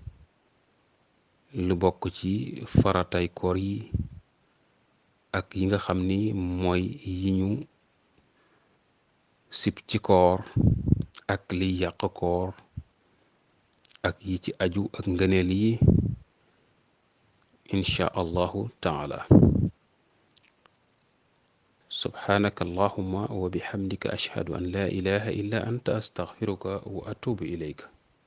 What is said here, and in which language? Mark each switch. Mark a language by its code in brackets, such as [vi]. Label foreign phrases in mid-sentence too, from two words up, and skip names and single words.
[wo] lu bokk ci faratay koor yi ak yi nga xam ni mooy yi ñu sib ci koor ak liy yàq koor ak yi ci aju ak ngëneel yi [ar] إن شاء الله تعالى سبحانك اللهم وبحمدك أشهد أن لا إله إلا أنت أستغفرك وأتوب إليك